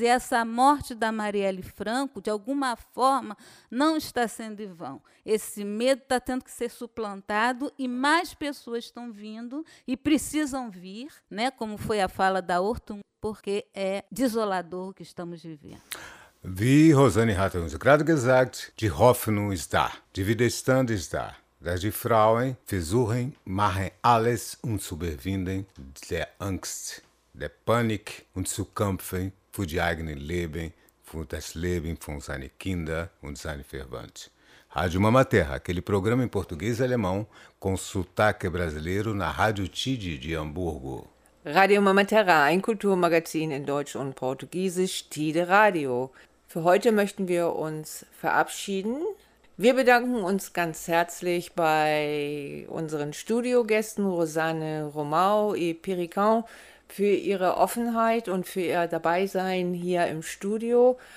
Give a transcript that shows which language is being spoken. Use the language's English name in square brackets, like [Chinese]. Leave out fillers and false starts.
[Portuguese] E essa morte da Marielle Franco, de alguma forma, não está sendo em vão. Esse medo está tendo que ser suplantado e mais pessoas estão vindo e precisam vir, né, como foi a fala da Ortum, porque é desolador o que estamos vivendo. [German] Wie Rosane hat uns gerade gesagt, die Hoffnung ist da, die Widerstand ist da. Dass die Frauen versuchen, machen alles, um zu überwinden der Angst, der Panik und zu kämpfen für die eigene Leben, für das Leben von seinen Kindern und seinen Verwandten. [Portuguese] Rádio Mama Terra, aquele programa em português e alemão com sotaque brasileiro na Rádio Tide de Hamburgo. [German] Rádio Mama Terra, ein Kulturmagazin in Deutsch und Portugiesisch, Tide Radio. Für heute möchten wir uns verabschieden. Wir bedanken uns ganz herzlich bei unseren Studiogästen Rosanne Romau und Perican für ihre Offenheit und für ihr Dabeisein hier im Studio.